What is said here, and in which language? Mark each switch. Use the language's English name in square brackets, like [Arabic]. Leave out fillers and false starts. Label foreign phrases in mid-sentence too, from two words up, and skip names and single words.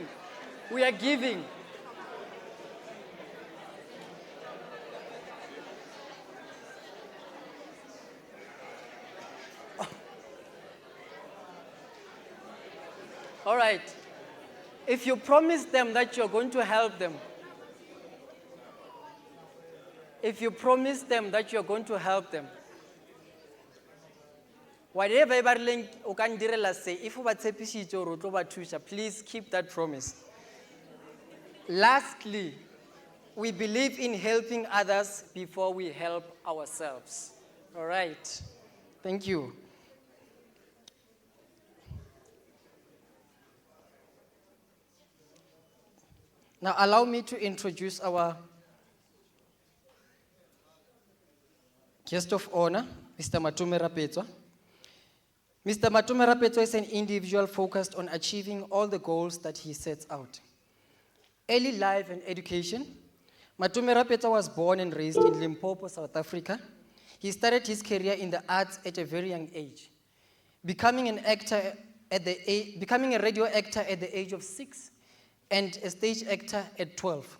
[English] We are giving. All right. If you promise them that you're going to help them, whatever [Northern Sotho] o ka ndirela se, if o ba tshepisitse gore o tlo ba thusa, [English] please keep that promise. Lastly, we believe in helping others before we help ourselves. All right. Thank you. Now allow me to introduce our guest of honor, Mr. Matome Rapetsoa. Mr. Matome Rapetsoa is an individual focused on achieving all the goals that he sets out. Early life and education. Matome Rapetsoa was born and raised in Limpopo, South Africa. He started his career in the arts at a very young age, becoming a radio actor at the age of 6 and a stage actor at 12.